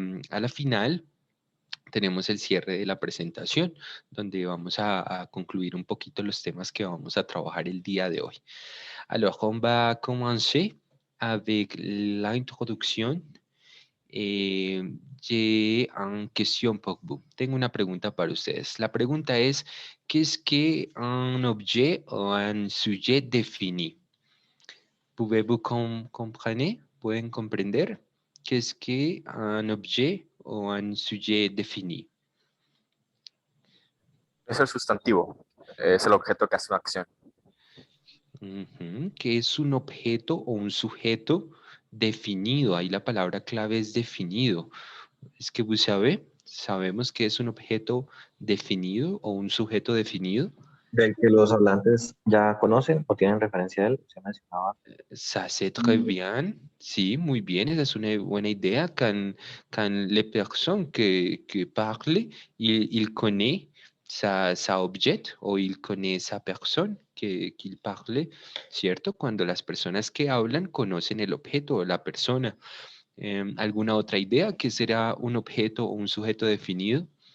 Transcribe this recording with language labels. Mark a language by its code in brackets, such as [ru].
[es] A la final tenemos el cierre de la presentación, donde vamos a concluir un poquito los temas que vamos a trabajar el día de hoy. [fr] Alors, on va commencer avec l'introduction. J'ai une question pour vous. [es] Tengo una pregunta para ustedes. La pregunta es, ¿qué es que un objet o [fr] un sujet défini? ¿Pouvez-vous comprendre? [es] ¿Pueden comprender? ¿Qué es que un objet o un sujet défini? Es el sustantivo, es el objeto que hace una acción. ¿Qué es un objeto o un sujeto definido? Ahí la palabra clave es definido. Es que [fr] vous savez, [es] sabemos que es un objeto definido o un sujeto definido. Del que los hablantes ya conocen o tienen referencia a él, se mencionaba. [fr] Ça, c'est très bien. [es] Sí, muy bien. Esa es una buena idea. [fr] Quand les personnes que parlent, il connaît sa objet o il connaît sa personne qu'il parle, [es] ¿cierto? Cuando las personas que hablan conocen el objeto o la persona. ¿Alguna otra idea? ¿Qué será un objeto o un sujeto definido?